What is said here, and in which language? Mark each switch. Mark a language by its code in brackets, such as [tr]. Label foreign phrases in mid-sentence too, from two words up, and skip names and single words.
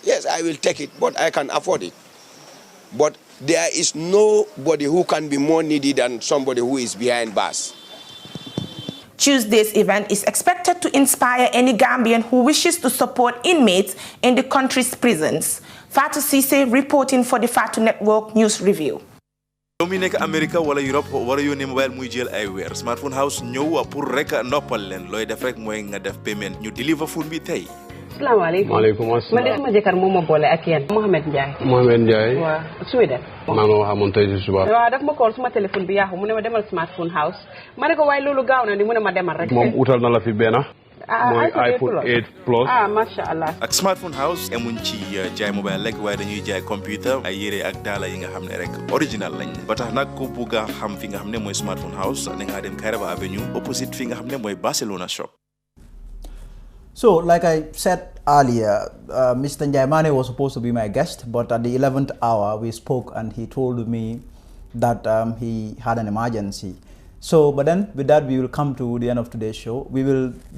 [en] Yes, I will take it, but I can afford it. But there is nobody who can be more needy than somebody who is behind bars. Tuesday's event is expected to inspire any Gambian who wishes to support inmates in the country's prisons. Fatou Cisse reporting for the Fatou Network News Review. [wo] Dominique America wala Europe wara yónnee mobile muy jël ay weer Smartphone House ñëw pour rek noppal leen looy def rek mooy nga def payment ñu [en] deliver phone [wo] bi tey. [ar] Salaamaaleykum. Maaleykum asalaam. [wo] Man de sama jëkkër moo ma boole ak yéen. Mohamed Ndiaye. Mohamed Ndiaye. waaw Sweden. maa ma waxamoon tey si suba. waaw daf ma call suma téléphone bi yaaxu mu ne ma demal Smartphone House ma ne ko waaye loolu gaaw na ni mu ne ma demal rek. moom utal na la fi benn. mooy iPhone 8 Plus. [ar] Masha Allah. [wo] ak Smartphone House emuñ ci jaay mobile rek waaye dañuy jaay computer ay yére ak daala yi nga xam ne rek original lañ ba tax nag ku bugg a xam fi nga xam ne mooy Smartphone House da ngaa dem Kairaba Avenue opposite fi nga xam ne mooy Barcelona shop. [en] So, like I said earlier, Mr. Njaimane was supposed to be my guest, but at the 11th hour we spoke and he told me that he had an emergency. So, but then with that we will come to the end of today's show.